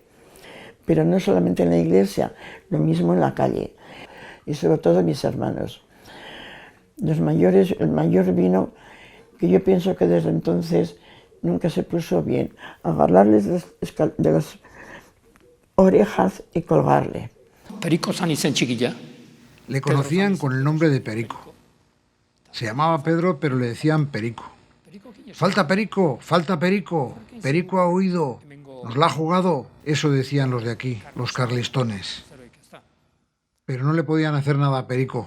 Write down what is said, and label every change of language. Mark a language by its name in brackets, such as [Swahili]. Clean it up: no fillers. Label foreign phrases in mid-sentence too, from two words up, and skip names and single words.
[Spanish] Pero no solamente en la iglesia, lo mismo en la calle. Y sobre todo mis hermanos. Los mayores, el mayor vino, que yo pienso que desde entonces nunca se puso bien, agarrarles de las orejas y colgarle. [Basque] Periko zan izen txikila. [Spanish] Le conocían con el nombre de Perico. Se llamaba Pedro, pero le decían Perico. ¡Falta Perico! ¡Falta Perico! ¡Perico ha huido! ¡Nos la ha jugado! Eso decían los de aquí, los carlistones. Pero no le podían hacer nada a Perico.